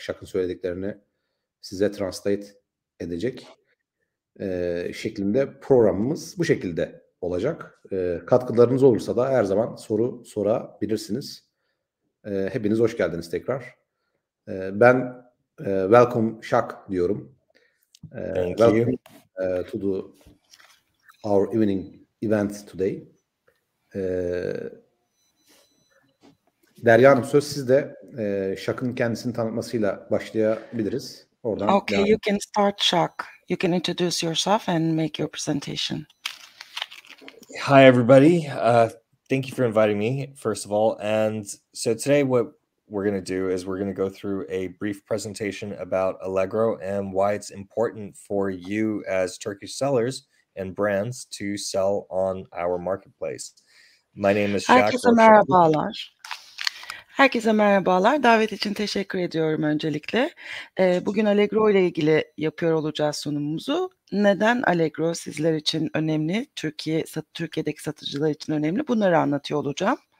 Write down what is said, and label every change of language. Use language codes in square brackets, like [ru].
[tr] Shah'ın söylediklerini size translate edecek şeklinde programımız bu şekilde olacak. Katkılarınız olursa da her zaman soru sorabilirsiniz. Hepiniz hoş geldiniz tekrar. Ben welcome Shah diyorum. [en] Welcome to our evening event today. [tr] Derya Hanım söz sizde. Shah'ın kendisini tanıtmasıyla başlayabiliriz. Oradan [en] okay, you can start, Shah. You can introduce yourself and make your presentation. Hi, everybody. Thank you for inviting me, first of all. And so today what we're going to do is we're going to go through a brief presentation about Allegro and why it's important for you as Turkish sellers and brands to sell on our marketplace. My name is Shah. [tr] Herkese merhabalar. Herkese merhabalar. Davet için teşekkür ediyorum öncelikle. Bugün Allegro ile ilgili yapıyor olacağız sunumumuzu. Neden Allegro sizler için önemli, Türkiye'deki satıcılar için önemli? Bunları anlatıyor olacağım.